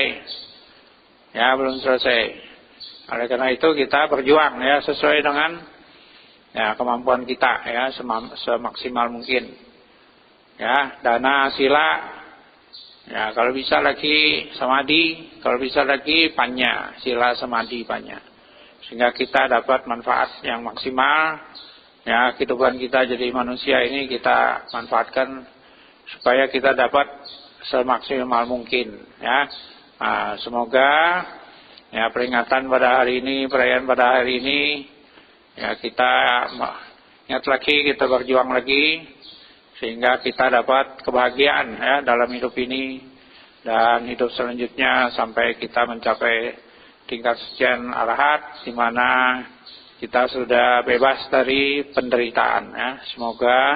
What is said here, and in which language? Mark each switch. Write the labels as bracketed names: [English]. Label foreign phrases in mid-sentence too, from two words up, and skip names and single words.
[Indonesian] Ya, belum selesai. Oleh karena itu kita berjuang ya sesuai dengan ya kemampuan kita ya, semaksimal mungkin. Ya, dana, sila. Ya, kalau bisa lagi samadhi, kalau bisa lagi panya, sila, samadhi, panya. Sehingga kita dapat manfaat yang maksimal. Ya, kehidupan kita jadi manusia ini kita manfaatkan supaya kita dapat semaksimal mungkin ya. Nah, semoga ya peringatan pada hari ini, perayaan pada hari ini ya kita ingat lagi, kita berjuang lagi sehingga kita dapat kebahagiaan ya dalam hidup ini dan hidup selanjutnya sampai kita mencapai tingkat sucian arahat di mana kita sudah bebas dari penderitaan ya.